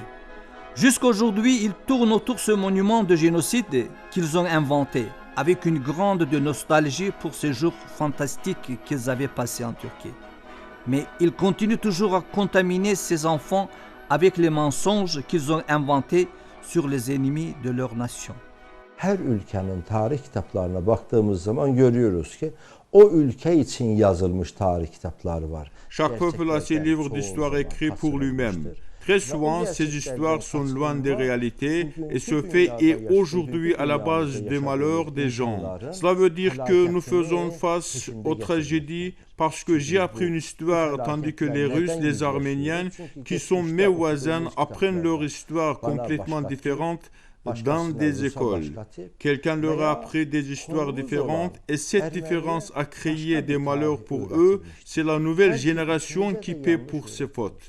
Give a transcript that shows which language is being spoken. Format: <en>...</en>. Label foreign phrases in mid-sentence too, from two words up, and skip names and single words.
<fr>Jusqu'aujourd'hui, ils tournent autour de ce monument de génocide qu'ils ont inventé. avec une grande de nostalgie pour ces jours fantastiques qu'ils avaient passés en Turquie. Mais ils continuent toujours à contaminer ces enfants avec les mensonges qu'ils ont inventés sur les ennemis de leur nation.</fr> <tr>Her ülkenin tarih kitaplarına baktığımız zaman görüyoruz ki o ülke için yazılmış tarih kitapları var.</tr> <fr>Chaque peuple a ses livres d'histoire écrits pour lui-même. Très souvent, ces histoires sont loin des réalités et ce fait est aujourd'hui à la base des malheurs des gens. Cela veut dire que nous faisons face aux tragédies parce que j'ai appris une histoire tandis que les Russes, les Arméniens, qui sont mes voisins, apprennent leur histoire complètement différente dans des écoles. Quelqu'un leur a appris des histoires différentes et cette différence a créé des malheurs pour eux. C'est la nouvelle génération qui paie pour ses fautes.</fr>